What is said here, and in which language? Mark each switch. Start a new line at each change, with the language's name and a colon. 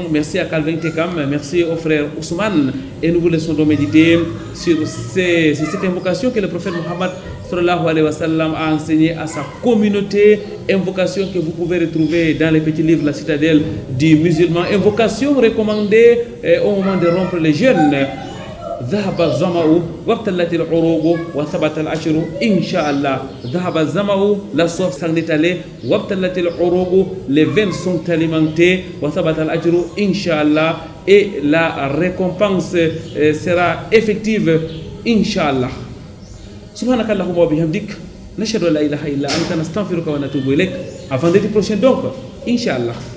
French: Merci à Calvin Tekam, merci au frère Ousmane. Et nous vous laissons donc méditer sur cette invocation que le prophète Mohammed sallallahu alayhi wa sallam a enseigné à sa communauté. Invocation que vous pouvez retrouver dans les petits livres La Citadelle du musulman. Invocation recommandée au moment de rompre les jeûnes.
Arabic: ذهب الظمأ وابتلت العروق وثبت الأجر إن شاء الله. ذهب الظمأ,
French: la soif s'en est allée.
Arabic: وابتلت العروق,
French: les veines sont alimentées.
Arabic: وثبت الأجر إن شاء الله,
French: et la récompense sera effective إن شاء الله.
Arabic: سبحانك اللهم وبحمدك نشهد أن لا إله إلا أنت نستغفرك ونتوب إليك.
French: À vendredi prochain donc إن شاء الله.